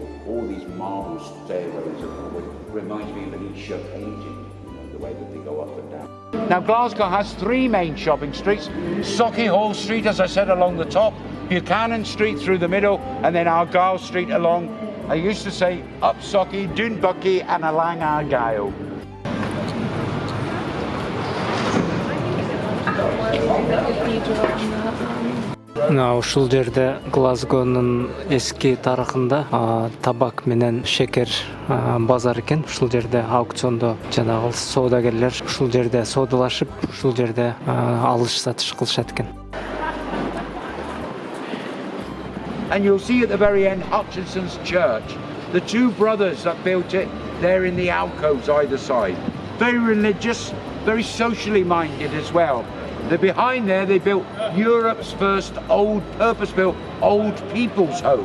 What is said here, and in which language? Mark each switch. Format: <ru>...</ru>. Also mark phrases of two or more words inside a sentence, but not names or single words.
<en>All these marble stairways. Reminds me of an Escher painting. You know, the way that they go up and down. Now, Glasgow has 3 main shopping streets. Sauchiehall Street, as I said, along the top. Buchanan Street through the middle, and then Argyle Street along. I used to say up Sauchie, Doonbucky and along Argyle.</en> <ky>Мына ушул жерде Глазгонун эски тарыхында табак менен шекер базар экен. Ушул жерде аукциондо жанагы соодагерлер ушул жерде соодалашып, ушул жерде алыш сатыш кылышат экен.</ky> <en>And you'll see at the very end Hutchinson's church. The 2 brothers that built it, they're in the alcoves either side. Very religious, very socially minded as well. They're behind there, they built Europe's first purpose-built old people's home.</en>